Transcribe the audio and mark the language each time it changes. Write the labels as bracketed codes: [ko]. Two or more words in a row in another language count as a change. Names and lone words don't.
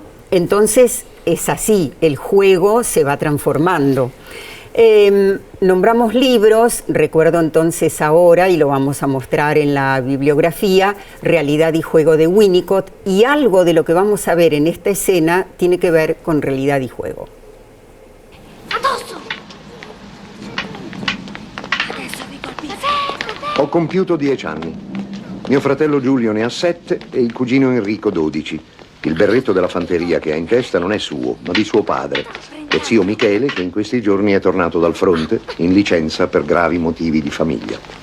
[es] Entonces es así, el juego se va transformando. Nombramos libros, recuerdo entonces ahora, y lo vamos a mostrar en la bibliografía, Realidad y Juego de Winnicott, y algo de lo que vamos a ver en esta escena tiene que ver con realidad y juego. [it] Ho compiuto 10 anni. Mio fratello Giulio ne ha 7 e il cugino Enrico 12. Il berretto della fanteria che ha in testa non è suo, ma di suo padre, e zio Michele, che in questi giorni è tornato dal fronte in licenza per gravi motivi di famiglia.